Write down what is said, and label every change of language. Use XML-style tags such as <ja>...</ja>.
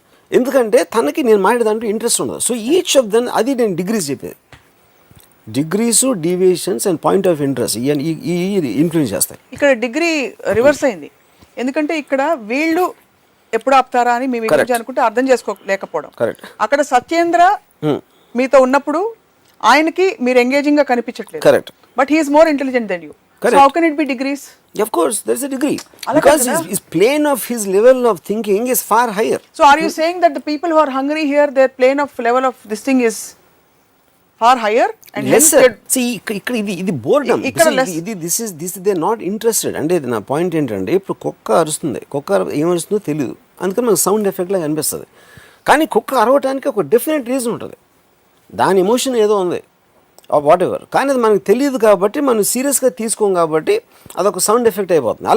<te>ఎందుకంటే తనకి నేను మాట్లాడేదాంట్లో ఇంట్రెస్ట్ ఉండదు.</te> <en>so each of then</en> <te>అది నేను డిగ్రీస్ చెప్పేది, degrees, deviations and point of interest ఈ ఇన్ఫ్లుయెన్స్ చేస్తాయి. ఇక్కడ డిగ్రీ రివర్స్ అయింది, ఎందుకంటే ఇక్కడ వీళ్ళు ఎప్పుడు ఆపుతారా అని మీ గురించి అనుకుంటే అర్థం చేసుకోలేకపోవడం. అక్కడ సత్యేంద్ర మీతో ఉన్నప్పుడు ఆయనకి మీరు ఎంగేజింగ్ గా కనిపించట్లేదు. Correct.</te> <en>But he is more intelligent than you. So how can it be degrees? Of course, there's a degree. Because his plane of his level of thinking is far higher. So are you saying that the people who are hungry here, their plane of level of this thing is far higher? And Yes, sir. See, ఇది boredom. This is they're not interested.</en> <te>అంటే నా point ఏంటంటే ఇప్పుడు కుక్క అరుస్తుంది, కుక్క ఏమరుస్తుందో తెలియదు, అందుకని మనకు సౌండ్ ఎఫెక్ట్ లాగా అనిపిస్తుంది. కానీ కుక్క అరవటానికి ఒక డెఫినెట్ రీజన్ ఉంటుంది, దాని ఎమోషన్ ఏదో ఉంది వాట్ ఎవర్, కానీ అది మనకు తెలియదు కాబట్టి మనం సీరియస్గా తీసుకోం కాబట్టి అదొక సౌండ్ ఎఫెక్ట్ అయిపోతుంది.</te>